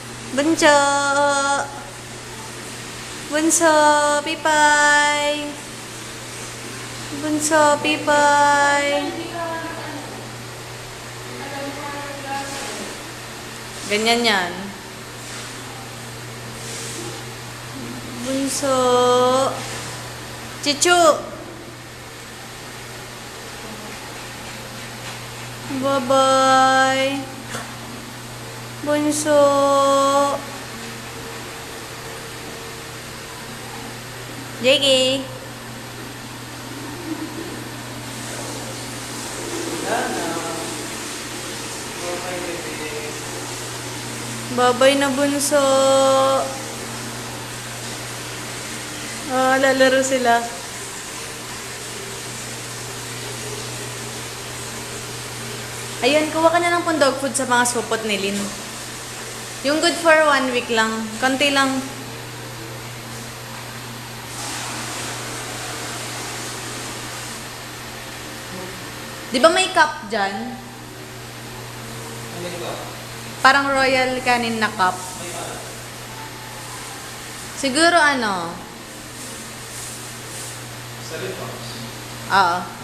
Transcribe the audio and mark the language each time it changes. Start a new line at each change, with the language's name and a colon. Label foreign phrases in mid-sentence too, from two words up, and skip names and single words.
Filipino: Bunso! Bunso, Pipay! Bunso, Pipay! Ganyan yan. Bunso! Chichu! Bye-bye! Bunso! Jiggy! Bye-bye na, Bunso! Ah, lalaro sila. Ayun, kuha ka na ng
English: dog food
Filipino: sa mga supot ni Lynn. Yung
English: good for 1 week
Filipino: lang. Konti lang. Di ba may cup dyan? Parang royal canin na cup. Siguro ano? Oo.